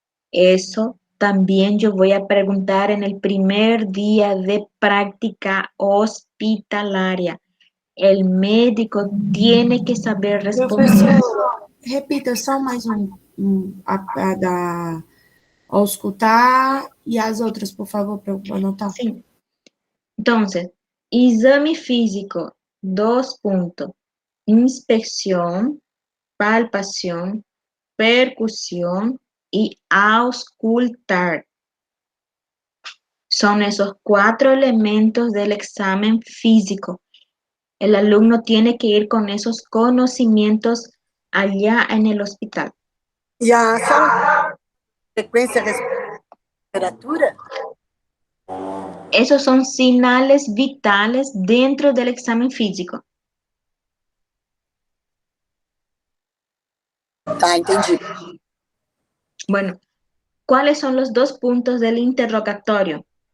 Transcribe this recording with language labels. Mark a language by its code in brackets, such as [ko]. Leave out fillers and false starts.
[es] Eso también yo voy a preguntar en el primer día de práctica hospitalaria. El médico tiene que saber responder. [pt] Professor, repita só mais a da auscultar e as outras, por favor, para eu anotar. [es] Sim. Entonces, exame físico, 2 puntos. Inspección, palpación, percusión y auscultar. Son esos 4 elementos del examen físico. El alumno tiene que ir con esos conocimientos allá en el hospital. [pt] E a frequência, temperatura? [es] Esos son señales vitales dentro del examen físico. [pt] Tá, entendi. [es] Bueno, ¿cuáles son los 2 puntos del interrogatorio?